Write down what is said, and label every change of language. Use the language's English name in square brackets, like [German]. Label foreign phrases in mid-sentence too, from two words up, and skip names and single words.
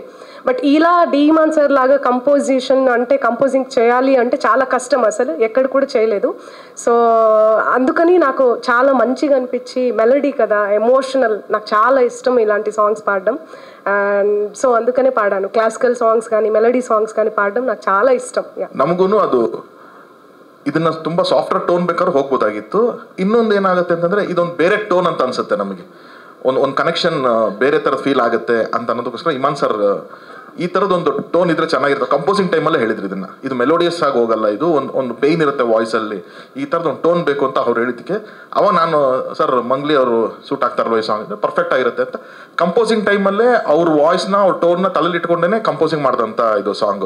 [Telugu] బట్ ఇలా డీమాన్ సార్ లాగా కంపోజిషన్ అంటే కంపోజింగ్ చేయాలి అంటే చాలా కష్టం, అసలు ఎక్కడ కూడా చేయలేదు. సో అందుకని నాకు చాలా మంచిగా అనిపించి, మెలడీ కదా, ఎమోషనల్, నాకు చాలా ఇష్టం ఇలాంటి సాంగ్స్ పాడడం. [English] and so [Telugu] అందుకనే పాడాను. [English] classical songs [Telugu] కానీ [English] melody songs [Telugu] కానీ ಪಾಡడం నాకు చాలా ಇಷ್ಟ. [Kannada] ನಮಗೂ ಅದು ಇದನ್ನ ತುಂಬಾ [English] software tone [Kannada] ಬೇಕಾದ್ರೆ ಹೋಗ್ಬೋದಾಗಿತ್ತು. ಇನ್ನೊಂದು ಏನಾಗುತ್ತೆ ಅಂತಂದ್ರೆ ಇದೊಂದು ಬೇರೆ ಟೋನ್ ಅಂತ ಅನ್ಸುತ್ತೆ ನಮಗೆ, ಒಂದು ಕನೆಕ್ಷನ್ ಬೇರೆ ಥರದ ಫೀಲ್ ಆಗುತ್ತೆ ಅಂತ ಅನ್ನೋದಕ್ಕೋಸ್ಕರ ಇಮಾನ್ ಸರ್ ಈ ಥರದೊಂದು ಟೋನ್ ಇದ್ರೆ ಚೆನ್ನಾಗಿರುತ್ತೆ. [English] composing time [Kannada] ಹೇಳಿದ್ರು ಇದನ್ನ, ಇದು ಮೆಲೋಡಿಯಸ್ ಆಗಿ ಹೋಗಲ್ಲ, ಇದು ಒಂದು ಪೇಯ್ನ್ ಇರುತ್ತೆ ವಾಯ್ಸಲ್ಲಿ, ಈ ಥರದ್ದು ಒಂದು ಟೋನ್ ಬೇಕು ಅಂತ ಅವ್ರು ಹೇಳಿದ್ದಕ್ಕೆ ಅವಾಗ ನಾನು ಸರ್ ಮಂಗ್ಲಿ ಅವರು ಸೂಟ್ ಆಗ್ತಾರಲ್ವ ಈ [English] song, perfect [Kannada] ಆಗಿರುತ್ತೆ ಅಂತ [English] composing time [Kannada] ಅವ್ರ ವಾಯ್ಸ್ನ, ಅವ್ರ ಟೋನ್ನ ತಲೆಯಲ್ಲಿ ಇಟ್ಕೊಂಡೇ ಕಂಪೋಸಿಂಗ್ ಮಾಡಿದಂಥ ಇದು ಸಾಂಗು.